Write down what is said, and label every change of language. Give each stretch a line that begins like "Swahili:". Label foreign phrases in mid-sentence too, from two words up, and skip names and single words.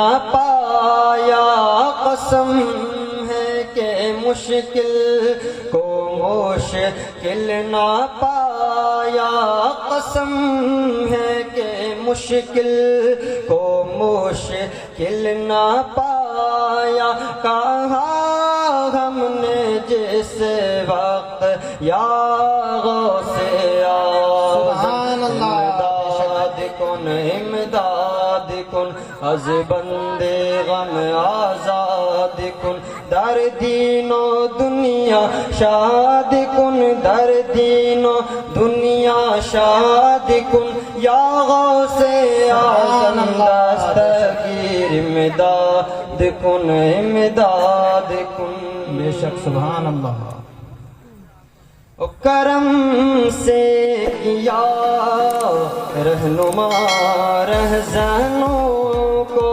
Urdu: پایا قسم ہے کہ مشکل کو مشکل نہ پایا قسم ہے کہ مشکل کو مشکل نہ پایا کہا ہم نے جس وقت
Arabic: یا غوث
Persian: امداد کن از بندے غم آزاد کن در دین و دنیا شاد کن در دین و دنیا شاد کن یا غوث اعظم دستگیر امداد کن
Urdu: بے شک
Arabic: سبحان اللہ
Urdu: کرم سے کیا رہنما رہزنوں کو